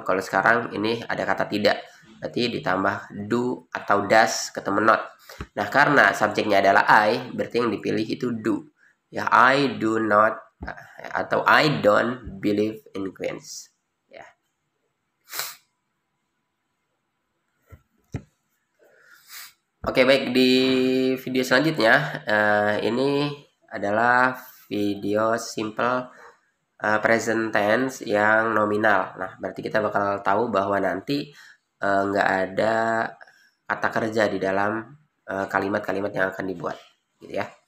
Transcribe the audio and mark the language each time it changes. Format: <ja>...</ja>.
<id>Kalau sekarang ini ada kata tidak, berarti ditambah do atau does ketemu not. Nah, karena subjeknya adalah I, berarti yang dipilih itu do ya.</id> <en>I do not atau I don't believe in queens ya.</en> <id>Oke, baik, di video selanjutnya ini adalah video simple present tense yang nominal. Nah, berarti kita bakal tahu bahwa nanti nggak ada kata kerja di dalam kalimat-kalimat yang akan dibuat gitu ya.</id>